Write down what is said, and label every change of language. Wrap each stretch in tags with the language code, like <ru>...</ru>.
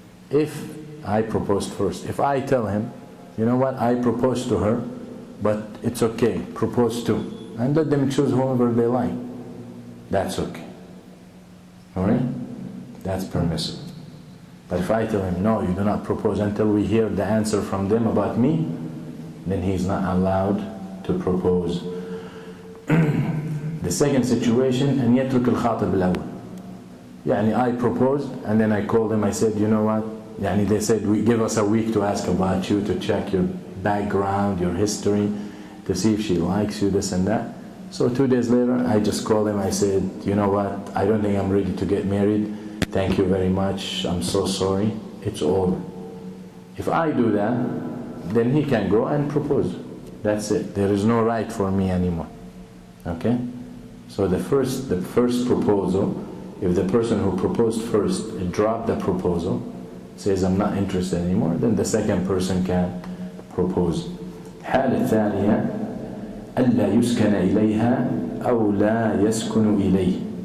<en>If I proposed first, if I tell him, you know what, I proposed to her, but it's okay, propose too, and let them choose whoever they like, that's okay. Alright? That's permissible. But if I tell him, no, you do not propose until we hear the answer from them about me, then he's not allowed to propose. The second situation,</en> <ar>أن يترك الخاطب الأول.</ar> <en>يعني I proposed, and then I called them, I said, you know what, يعني they said, give us a week to ask about you, to check your background, your history, to see if she likes you, this and that. So 2 days later, I just called him, I said, you know what, I don't think I'm ready to get married, thank you very much, I'm so sorry, it's over. If I do that, then he can go and propose. That's it. There is no right for me anymore. Okay? So the first proposal, if the person who proposed first dropped the proposal, says I'm not interested anymore, then the second person can propose.</en> <ar>الحالة الثانية ألا يسكن إليها أو لا يسكن إليه.</ar>